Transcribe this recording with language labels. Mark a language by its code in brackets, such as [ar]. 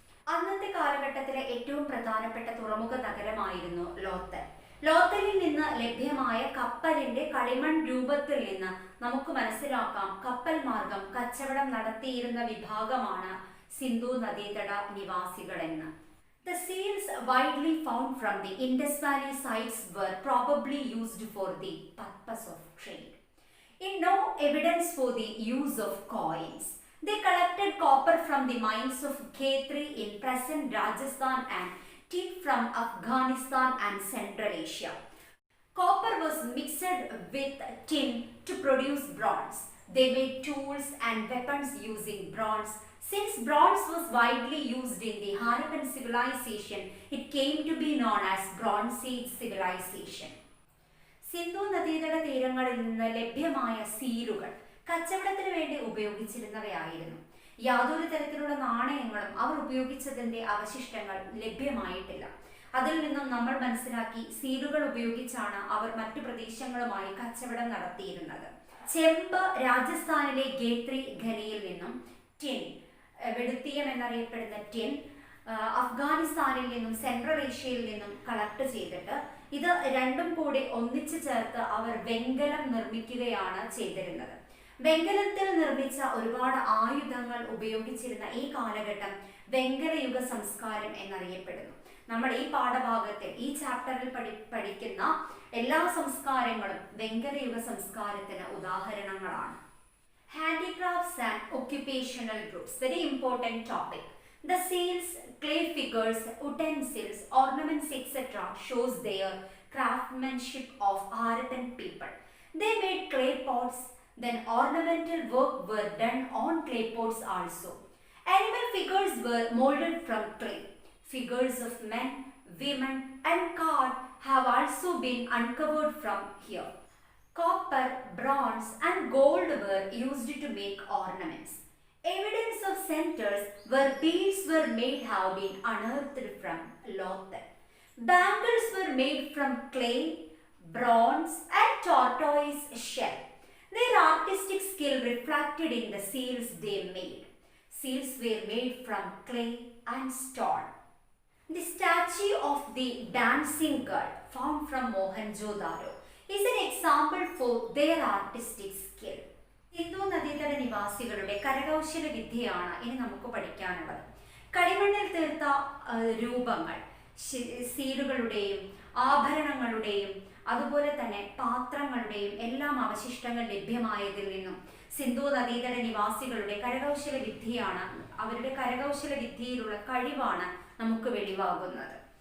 [ml] അന്നത്തെ കാലഘട്ടത്തിലെ ഏറ്റവും പ്രധാനപ്പെട്ട തുറമുഖ നഗരമായിരുന്നു ലോത്തൽ. ലോത്തലിൽ നിന്ന് ലഭ്യമായ കപ്പലിന്റെ കളിമൺ രൂപത്തിൽ നിന്ന് നമുക്ക് മനസ്സിലാക്കാം കപ്പൽ മാർഗം കച്ചവടം നടത്തിയിരുന്ന വിഭാഗമാണ് സിന്ധു നദീതട നിവാസികളെന്ന്. [en] The seals widely found from the Indus Valley sites were probably used for the purpose of trade. In no evidence for the use of coins. They collected copper from the mines of Khetri in present Rajasthan and tin from Afghanistan and Central Asia. Copper was mixed with tin to produce bronze. They made tools and weapons using bronze. Since bronze was widely used in the Harappan civilization, it came to be known as Bronze Age civilization. [ml] Sindhu നദീതട തീരങ്ങളിൽ നിന്ന് ലഭ്യമായ സീലുകൾ കച്ചവടത്തിന് വേണ്ടി ഉപയോഗിച്ചിരുന്നവയായിരുന്നു. യാതൊരു തരത്തിലുള്ള നാണയങ്ങളും അവർ ഉപയോഗിച്ചതിന്റെ അവശിഷ്ടങ്ങൾ ലഭ്യമായിട്ടില്ല. അതിൽ നിന്നും നമ്മൾ മനസ്സിലാക്കി സീലുകൾ ഉപയോഗിച്ചാണ് അവർ മറ്റു പ്രദേശങ്ങളുമായി കച്ചവടം നടത്തിയിരുന്നത്. ചെമ്പ് രാജസ്ഥാനിലെ ഖേത്രി ഖനിയിൽ നിന്നും, ടിൻ വെടുത്തീയം എന്നറിയപ്പെടുന്ന ടിൻ അഫ്ഗാനിസ്ഥാനിൽ നിന്നും സെൻട്രൽ ഏഷ്യയിൽ നിന്നും കളക്ട് ചെയ്തിട്ട് ഇത് രണ്ടും കൂടി ഒന്നിച്ചു ചേർത്ത് അവർ വെങ്കലം നിർമ്മിക്കുകയാണ് ചെയ്തിരുന്നത്. വെങ്കലത്തിൽ നിർമ്മിച്ച ഒരുപാട് ആയുധങ്ങൾ ഉപയോഗിച്ചിരുന്ന ഈ കാലഘട്ടം വെങ്കലയുഗ സംസ്കാരം എന്നറിയപ്പെടുന്നു. നമ്മൾ ഈ പാഠഭാഗത്തിൽ ഈ ചാപ്റ്ററിൽ പഠിക്കുന്ന എല്ലാ സംസ്കാരങ്ങളും വെങ്കലയുഗ സംസ്കാരത്തിന് ഉദാഹരണങ്ങളാണ്. [en] Handicrafts and occupational groups, very important topic. The seals, clay figures, utensils, ornaments, etc. shows their craftsmanship of Harappan people. They made clay pots, then ornamental work were done on clay pots also. Animal figures were molded from clay. Figures of men, women and card have also been uncovered from here. Copper, bronze and gold were used to make ornaments. Evidence of centers where beads were made have been unearthed from Lothal. Bangles were made from clay, bronze and tortoise shell. Their artistic skill reflected in the seals they made. Seals were made from clay and stone. The statue of the dancing girl found from Mohenjo-daro is an example for their artistic skill. [ml] Sindhu നദീതട നിവാസികളുടെ കരകൗശല വിദ്യയാണ് ഇനി നമുക്ക് പഠിക്കാനുള്ളത്. കളിമണ്ണിൽ തീർത്ത രൂപങ്ങൾ, സീലുകളുടെയും ആഭരണങ്ങളുടെയും അതുപോലെ തന്നെ പാത്രങ്ങളുടെയും എല്ലാം അവശിഷ്ടങ്ങൾ ലഭ്യമായതിൽ നിന്നും സിന്ധു നദീതട നിവാസികളുടെ കരകൗശല വിദ്യയാണ്, അവരുടെ കരകൗശല വിദ്യയിലുള്ള കഴിവാണ് നമുക്ക് വെളിവാകുന്നത്.